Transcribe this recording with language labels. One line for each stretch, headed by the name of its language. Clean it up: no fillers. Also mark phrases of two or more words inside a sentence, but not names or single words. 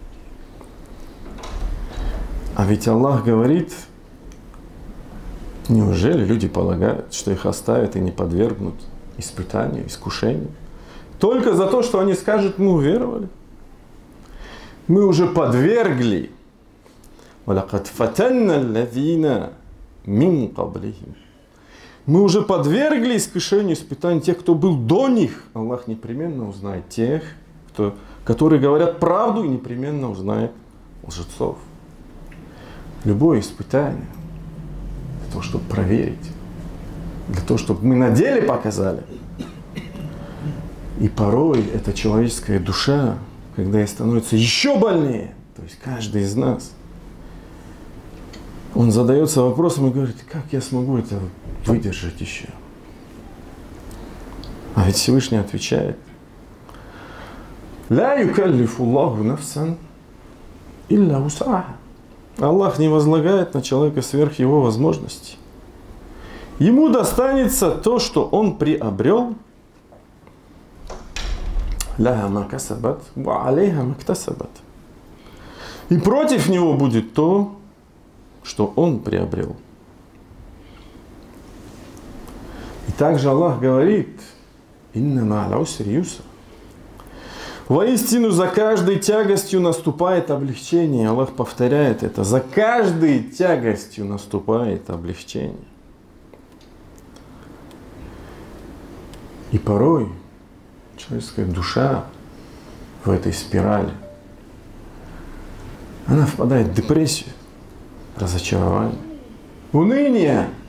Russian: А ведь Аллах говорит: неужели люди полагают, что их оставят и не подвергнут испытанию, искушению? Только за то, что они скажут: мы уверовали. Мы уже подвергли.
Arabic: وَلَقَدْ فَتَنَّ الَّذِينَ مِنْ قَبْلِهِمْ.
Russian: Мы уже подвергли искушению, испытанию тех, кто был до них. Аллах непременно узнает тех, которые говорят правду, и непременно узнает лжецов. Любое испытание для того, чтобы проверить, для того, чтобы мы на деле показали. И порой эта человеческая душа, когда ей становится еще больнее, то есть каждый из нас, он задается вопросом и говорит: как я смогу это выдержать еще? А ведь Всевышний отвечает:
Arabic: «لا يكلف الله نفسا إلا وسعها».
Russian: Аллах не возлагает на человека сверх его возможностей. Ему достанется то, что он приобрел.
Arabic: «لها ما كسبت وعليها ما اكتسبت».
Russian: И против него будет то, что он приобрел. И также Аллах говорит:
Arabic: «إن مع العسر يسرا».
Russian: Воистину, за каждой тягостью наступает облегчение. Аллах повторяет это: за каждой тягостью наступает облегчение. И порой человеческая душа в этой спирали, она впадает в депрессию, разочарование, уныние.